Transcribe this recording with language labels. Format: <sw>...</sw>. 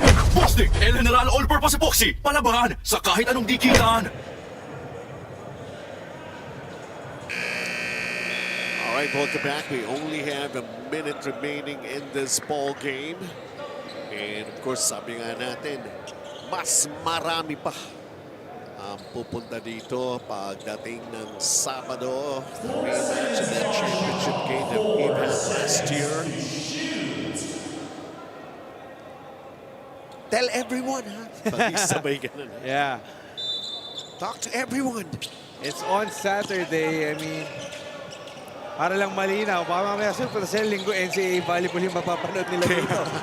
<tl>Plastic, El General All-Purpose Epoxy. Palabahan sa kahit anong dikitan.</tl> <en>All right, welcome back. We only have a minute remaining in this ball game.</en> <tl>And of course, sabi nga natin, mas marami pa ang pupunta dito pagdating ng Sabado.</tl> <en>The rematch of that championship game that we had last year. Tell everyone,</en> <tl>ha? Pag-isabay ganun.</tl> <en>Yeah. Talk to everyone. It's on Saturday. I mean,</en> <tl>para lang malinaw, baka mamaya super sa linggo NCAA volleyball yung mapapanood nila dito.</tl>